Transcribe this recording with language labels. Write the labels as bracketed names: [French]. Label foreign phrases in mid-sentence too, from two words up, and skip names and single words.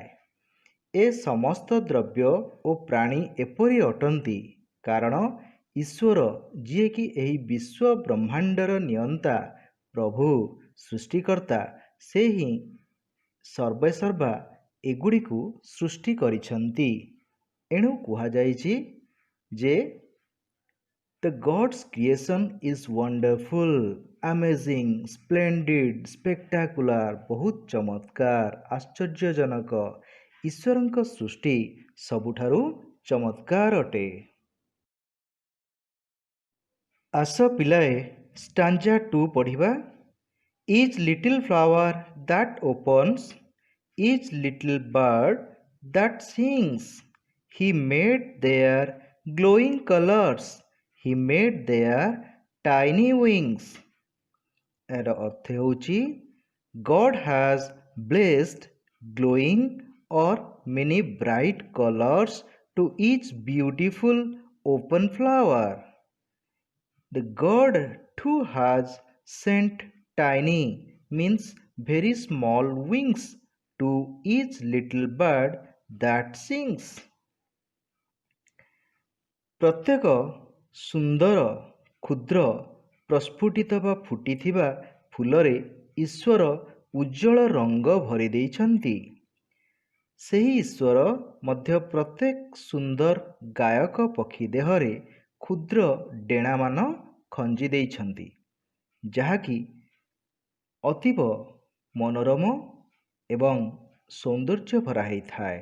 [Odia] ଏ ସମସ୍ତ ଦ୍ରବ୍ୟ ଓ ପ୍ରାଣୀ ଏପରି ଅଟନ୍ତି କାରଣ ଈଶ୍ୱର, ଯିଏକି ଏହି ବିଶ୍ୱ ବ୍ରହ୍ମାଣ୍ଡର ନିୟନ୍ତା, ପ୍ରଭୁ, ସୃଷ୍ଟିକର୍ତ୍ତା, ସେ ହିଁ ସର୍ବେସର୍ବା ଏଗୁଡ଼ିକୁ ସୃଷ୍ଟି କରିଛନ୍ତି। ଏଣୁ କୁହାଯାଇଛି ଯେ [English] The God's creation is wonderful, amazing, splendid, spectacular, [Odia] ବହୁତ ଚମତ୍କାର, ଆଶ୍ଚର୍ଯ୍ୟଜନକ। ଈଶ୍ୱରଙ୍କ ସୃଷ୍ଟି ସବୁଠାରୁ ଚମତ୍କାର ଅଟେ। ଆସ ପିଲାଏ ଷ୍ଟାଞ୍ଜା 2 ପଢ଼ିବା। [English] Each little flower that opens, each little bird that sings, he made their glowing colors, he made their tiny wings. [Odia] ଏହାର ଅର୍ଥ ହେଉଛି [English] God has blessed glowing or many bright colors to each beautiful open flower. The God too has sent tiny means very small wings to each little bird that sings. [Odia] ପ୍ରତ୍ୟେକ ସୁନ୍ଦର କ୍ଷୁଦ୍ର ପ୍ରସ୍ଫୁଟିତ ବା ଫୁଟିଥିବା ଫୁଲରେ ଈଶ୍ୱର ଉଜ୍ଜଳ ରଙ୍ଗ ଭରି ଦେଇଛନ୍ତି। ସେହି ଈଶ୍ୱର ମଧ୍ୟ ପ୍ରତ୍ୟେକ ସୁନ୍ଦର ଗାୟକ ପକ୍ଷୀ ଦେହରେ କ୍ଷୁଦ୍ର ଡେଣାମାନ ଖଞ୍ଜି ଦେଇଛନ୍ତି, ଯାହାକି ଅତୀବ ମନୋରମ ଏବଂ ସୌନ୍ଦର୍ଯ୍ୟ ଭରା ହେଇଥାଏ।